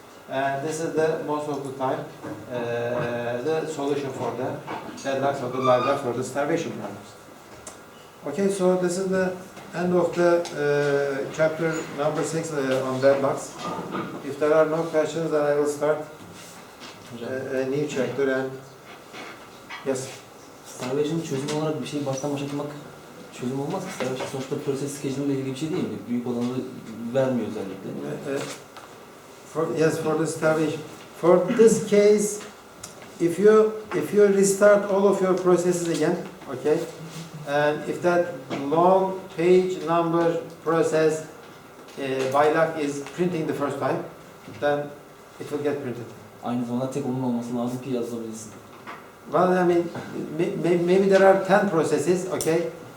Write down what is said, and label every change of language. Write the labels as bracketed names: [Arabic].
[English] And this is the most of the time the solution for the deadlocks or the livelocks or the starvation problems. Okay, so this is the end of the chapter number 6 on deadlocks. If there are no questions, then I will start a new chapter. And yes. [Turkish] Starvation çözüm olarak bir şeyi baştan başlatmak çözüm olmaz ki. Starvation sonuçta proses schedule'la ilgili bir şey değil mi? Büyük olanı vermiyor özellikle. [English] For the starvation. For this case, if you restart all of your processes again, okay, and if that long page number process bylock is printing the first time, then it will get printed. [Turkish] Aynı zamanda tek onun olması lazım ki yazılabilirsin. [English] Well, I mean, maybe there are 10 processes, okay?